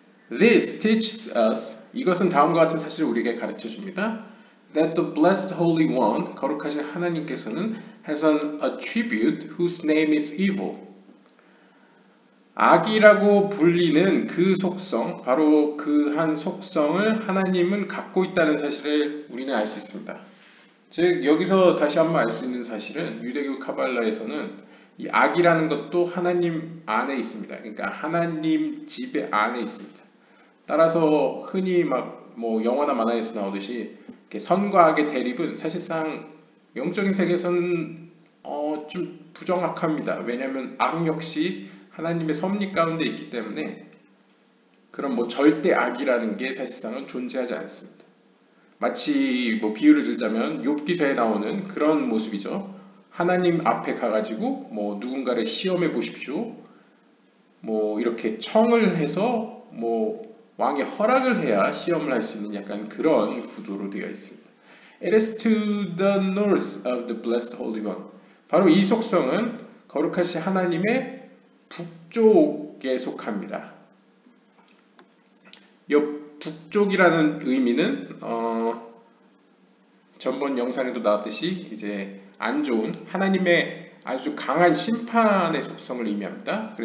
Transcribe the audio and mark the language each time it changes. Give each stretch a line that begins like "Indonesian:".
English: This teaches us,
Korean: 이것은 다음과 같은 사실을 우리에게 가르쳐 줍니다.
English: That the blessed Holy One,
Korean: 거룩하신 하나님께서는
English: has an attribute whose name is evil.
Korean: 악이라고 불리는 그 속성, 바로 그 한 속성을 하나님은 갖고 있다는 사실을 우리는 알 수 있습니다. 즉 여기서 다시 한번 알 수 있는 사실은 유대교 카발라에서는 이 악이라는 것도 하나님 안에 있습니다. 그러니까 하나님 지배 안에 있습니다. 따라서 흔히 막 뭐 영화나 만화에서 나오듯이 이렇게 선과 악의 대립은 사실상 영적인 세계에서는 좀 부정확합니다. 왜냐하면 악 역시 하나님의 섭리 가운데 있기 때문에 그런 뭐 절대 악이라는 게 사실상은 존재하지 않습니다. 마치 뭐 비유를 들자면 욥기서에 나오는 그런 모습이죠. 하나님 앞에 가가지고 뭐 누군가를 시험해 보십시오. 뭐 이렇게 청을 해서 뭐 왕의 허락을 해야 시험을 할 수 있는 약간 그런 구도로 되어 있습니다.
English: It is to the north of the blessed Holy One.
Korean: 바로 이 속성은 거룩하신 하나님의 북쪽에 속합니다. 이 북쪽이라는 의미는 전번 영상에도 나왔듯이 이제 안 좋은 하나님의 아주 강한 심판의 속성을 의미합니다.